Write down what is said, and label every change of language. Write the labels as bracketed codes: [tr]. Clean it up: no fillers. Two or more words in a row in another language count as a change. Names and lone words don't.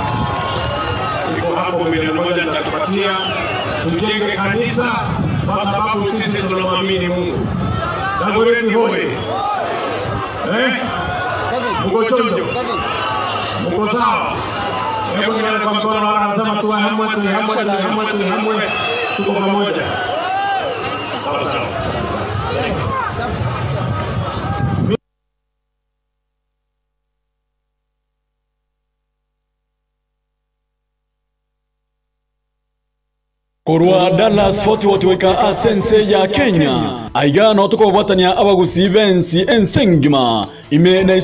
[sw] Iko hapo milioni 1 nitakupatia tujenge kanisa kwa sababu sisi tunamwamini Mungu. Dagoreti hoye. Mungu chonjo. Mungu sawa. Hebu nione kwa mkono wala nasema tuwe hamwe tuko pamoja. Sawa. [guz] Korwa Dallas Fort Worth weka Asense ya Kenya, aiga na otoko watania abagusi bensi ensengima, ime na